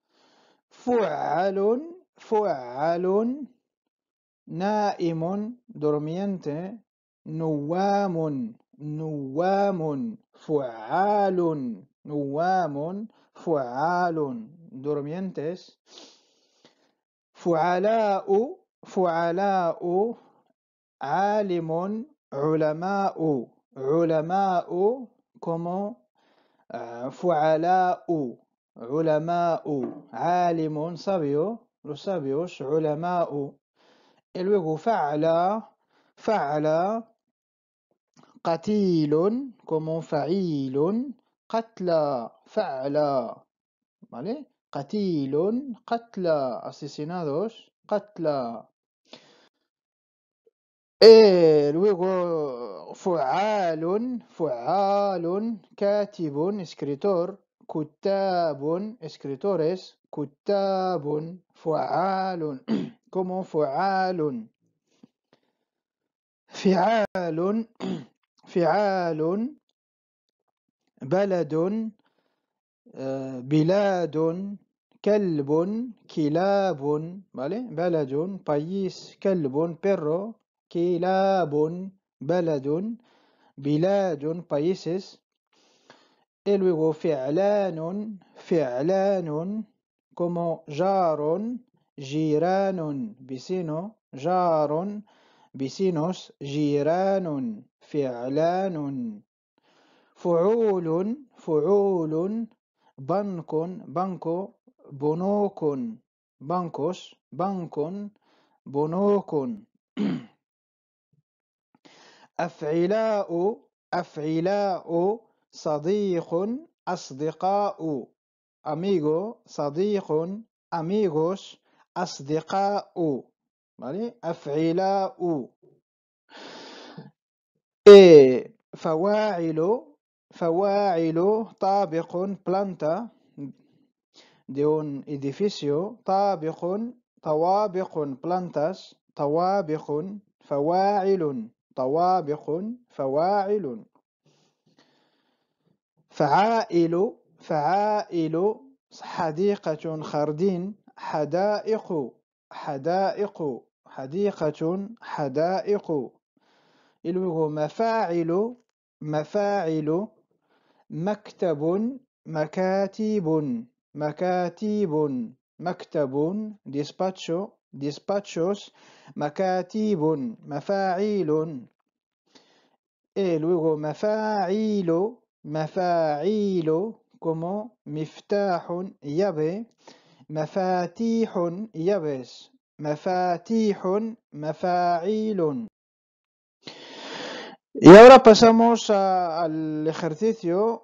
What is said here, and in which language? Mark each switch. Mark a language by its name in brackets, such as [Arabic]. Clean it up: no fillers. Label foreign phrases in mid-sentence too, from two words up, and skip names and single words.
[Arabic] فعل نائم durmiente نوام فعال durmientes فعلاء عالم علماء como فعلاء علماء عالم [Spanish] sabio los sabios [Arabic] علماء. [Spanish] Y luego [Arabic] فعل قتيل como فعيل قتلى فعل ¿vale? قتيل قتلى asesinados قتلى. [Spanish] Y luego [Arabic] فعال كاتب escritor كتاب escritores كتاب فعال como فعال فعال بلد بلاد كلب كلاب ¿vale? بلد país كلب perro كلاب بلد بلاد países. [Spanish] Y luego [Arabic] فعلان como جار جيران vecino جار vecinos جيران فعلان فعول بنك بنوك bancos بنوك. أفعلاء صديق أصدقاء amigo صديق amigos أصدقاء ¿vale? أفعلاء. فواعل طابق [Spanish] planta de un edificio [Arabic] طوابق plantas طوابق فواعل طوابق فواعل. فعائل حديقة خردين حدائق حديقة حدائق. [Spanish] Y luego [Arabic] مفاعل مكتب مكتب despachos مكاتب مفاعيل. [Spanish] Y luego [Arabic] مفاعيل como مفتاح llave مفاتيح llaves مفاعيل. [Spanish] Y ahora pasamos al ejercicio.